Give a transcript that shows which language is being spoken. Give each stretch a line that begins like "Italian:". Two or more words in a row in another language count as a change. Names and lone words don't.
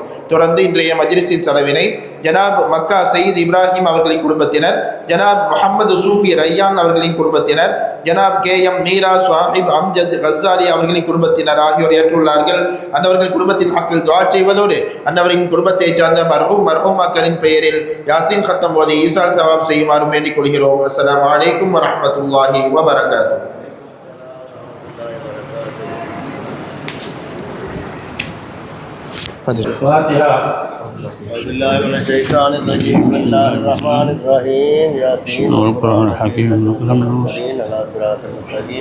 Tamil: தொடர்ந்து இன்றைய மஜ்லிஸின் செலவினை ஜனாப் மக்கா சயீத் இப்ராஹிம் அவர்களின் குடும்பத்தினர், ஜனாப் முஹம்மது சூஃபி ரையான் அவர்களின் குடும்பத்தினர், ஜனாப் KM மீரா சாஹிப் அம்ஜத் கஸ்ஸாலி அவர்களின் குடும்பத்தினர் ஆகியோர் ஏற்றுள்ளார்கள். அன்னவர்கள் குடும்பத்தின் ஹக்கில் துஆ செய்வதோடு அன்னவரின் குடும்பத்தை சார்ந்த மர்ஹூமாக்களின் பெயரில் யாசின் கத்தம் ஓதி
Arabic: إيصال ثواب
Tamil: செய்யுமாறும் வேண்டிக் கொள்கிறோம்.
Arabic: السلام عليكم ورحمة الله وبركاته. الفاتحة. أعوذ بالله من الشيطان الرجيم. بسم الله الرحمن الرحيم. ياسين والقرآن الحكيم والقلم المبين على صراط المستقيم.